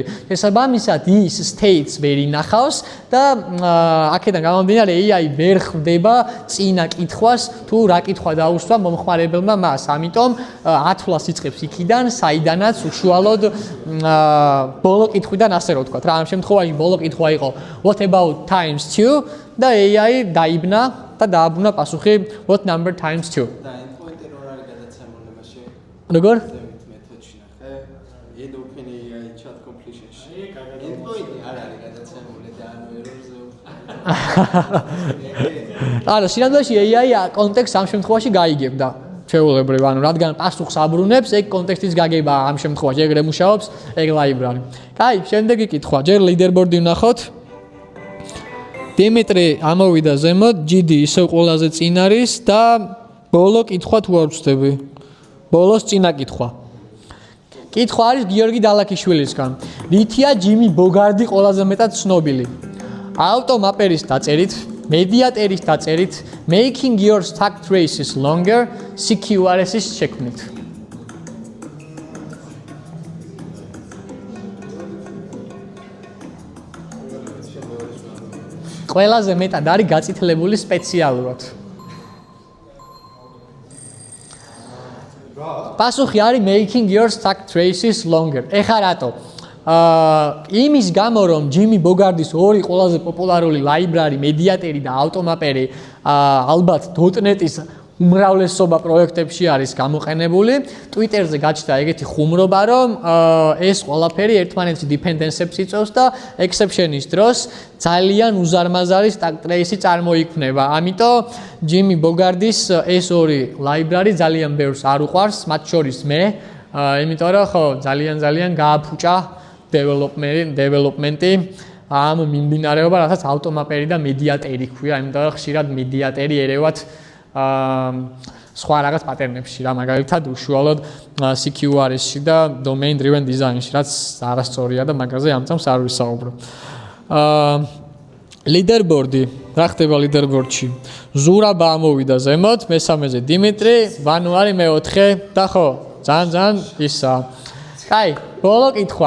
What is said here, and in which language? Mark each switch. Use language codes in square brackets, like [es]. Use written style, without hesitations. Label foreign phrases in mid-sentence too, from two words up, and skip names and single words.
[ka] შესაბამისად ის states ვერ ინახავს და აქედან გამომდინარე AI ვერ ხვდება წინა კითხვას თუ რა კითხვა დაუსვა მომხმარებელმა მას. ამიტომ ათვლას იწყებს იქიდან, საიდანაც უშუალოდ ბოლო კითხვიდან ასე რომ ვთქვათ. რა ამ შემთხვევაში ბოლო კითხვა იყო [en] what about times 2 [ka] და AI დაიბნა და დააბრუნა პასუხი [en] what number times 2. [ka] და [en] endpoint error [ka] არის გადაცემული მასში. როგორ? მეთოდში ნახე. [en] End open AI chat completion- [ka] ში. Endpoint არ არის გადაცემული და ანუ error-ზე. არა, სინამდვილეში AI კონტექსტს ამ შემთხვევაში გაიგებდა. ჩვეულებრივ, ანუ რადგან პასუხს აბრუნებს, ეგ კონტექსტის გაგება ამ შემთხვევაში ეგრე მუშაობს, ეგ ლაიბრარი. კაი, შემდეგი კითხვა, ჯერ ლიდერბორდი ვნახოთ. დიმიტრი ამოვიდა ზემოთ, GD ისევ ყველაზე წინ არის და ბოლო კითხვა თუ არ ვწდები. ბოლოს წინა კითხვა. კითხვა არის გიორგი დალაქიშვილისგან. რითია ჯიმი ბოგარდი ყველაზე მეტად ცნობილი? ავტომაპერის დაწერით, მედიატერის დაწერით, [en] making your stack traces longer, [ka] CQRS-ის შექმნით. ყველაზე მეტად არის გაწითლებული სპეციალურად. პასუხი არის [en] making your stack traces longer. [ka] ეხლა რატო? იმის გამო რომ ჯიმი ბოგარდის ორი ყველაზე პოპულარული ლაიბრარი, მედიატერი და ავტომაპერი ალბათ .NET-ის უმრავლესობა პროექტებში არის გამოყენებული. Twitter-ზე გაჩნდა ეგეთი ხუმრობა, რომ ეს ყველაფერი ერთმანეთის დიპენდენსებს იწვევს და exception-ის დროს ძალიან უზარმაზარი [en] stack trace- [ka] ი წარმოიქმნება. ამიტომ ჯიმი ბოგარდის ეს ორი ლაიბრარი ძალიან ბევრს არ უყვარს, მათ შორის მე, იმიტომ რომ ხო ძალიან გააფუჭა development-ი ამ მიმდინარეობა, რასაც ავტომაპერი და მედიატერი ქვია, იმიტომ რომ ხშირად მედიატერი ერევათ სხვა რაღაც პატერნებში რა, მაგალითად უშუალოდ CQRS-ში და [en] domain driven design- [ka] ში, რაც არასწორია და მაგაზე ამ წამს არ ვისაუბრო. ლიდერბორდი, რა ხდება ლიდერბორდში? ზურაბა ამოვიდა ზემოთ, მესამეზე დიმიტრი, ვანო არის მეოთხე და ხო, ძალიან ისა. კაი, ბოლო კითხვა.